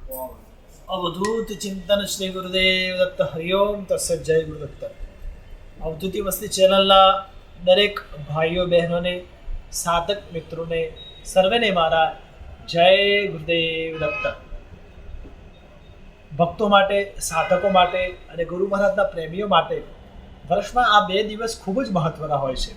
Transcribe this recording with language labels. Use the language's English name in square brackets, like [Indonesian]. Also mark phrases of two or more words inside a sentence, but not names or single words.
[Sanskrit] अवधूत चिंतन श्री गुरुदेव दत्त हरिओम तत्सत जय गुरुदत्त। [Gujarati] अवधूति मस्ती चैनलના દરેક ભાઈઓ બહેનોને સાધક મિત્રોને સર્વેને મારા જય ગુરુદેવ દત્ત। ભક્તો માટે, સાધકો માટે અને ગુરુ મહારાજના પ્રેમીઓ માટે વર્ષમાં આ બે દિવસ ખૂબ જ મહત્વના હોય છે।